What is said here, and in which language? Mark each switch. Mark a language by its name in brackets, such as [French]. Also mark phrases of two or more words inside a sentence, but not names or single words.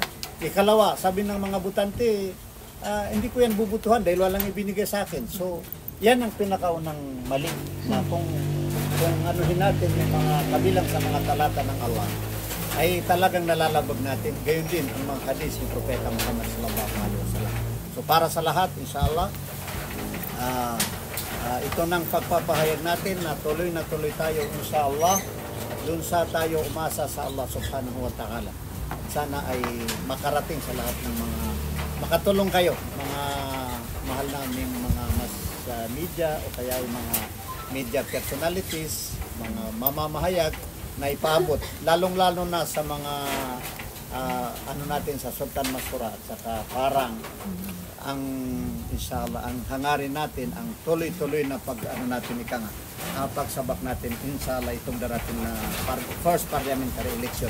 [Filipino] Ikalawa, sabi ng mga butante, hindi ko yan bubutuhan dahil walang ibinigay sa akin. So, yan ang pinakaunang mali na kung anuhin natin yung mga kabilang sa mga talata ng Allah ay talagang nalalabag natin. Gayon din ang mga hadis ni Propeta Muhammad [Arabic] صلى الله عليه وسلم. [Filipino] So para sa lahat, inshallah, ito nang pagpapahayag natin na tuloy tayo inshallah dun sa tayo umasa sa Allah [Arabic] سبحانه وتعالى. [Filipino] Sana ay makarating sa lahat ng mga makatulong kayo, mga mahal naming mga media o kaya yung mga media personalities, mga mamamahayag na ipaabot, lalong-lalo na sa mga natin sa Sultan Masura at saka parang ang inshallah ang hangarin natin ang tuloy-tuloy na natin pagsabak natin inshallah itong darating na [English] first parliamentary election.